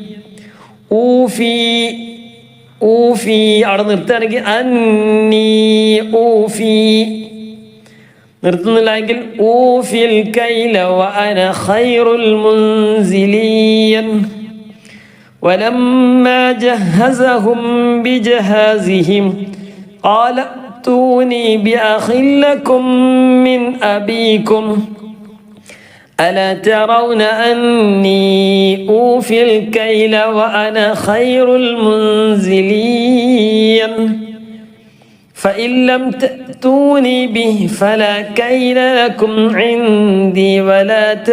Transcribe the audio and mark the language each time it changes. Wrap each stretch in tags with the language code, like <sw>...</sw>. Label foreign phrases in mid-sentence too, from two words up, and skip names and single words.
<ml>ഊഫി അവിടെ നിർത്തുകയാണെങ്കിൽ</ml> <ar>أني أوفي,</ar> <ml>നിർത്തുന്നില്ല എങ്കിൽ</ml> <ar>أوفي الكيل وأنا خير المنزلين. ولما جهزهم بجهازهم قال ائتوني بأخ لكم من أبيكم ألا ترون أني أوفي الكيل وأنا خير المنزلين فإن لم تأتوني به فلا كيل لكم عندي ولا</ar>